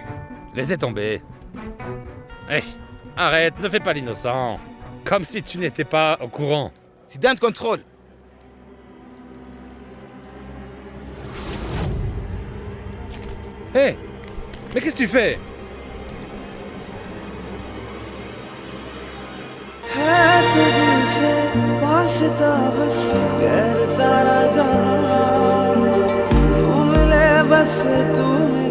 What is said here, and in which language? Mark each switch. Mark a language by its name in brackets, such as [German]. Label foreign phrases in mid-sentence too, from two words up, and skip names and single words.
[French] Laissez tomber. Hé, arrête, ne fais pas l'innocent. Comme si tu n'étais pas au courant. Siddhant, contrôle. Hé, mais qu'est-ce que tu fais? [Hindi] है तुझसे वास्ता बस गैर सारा जहां तू मिले बस तू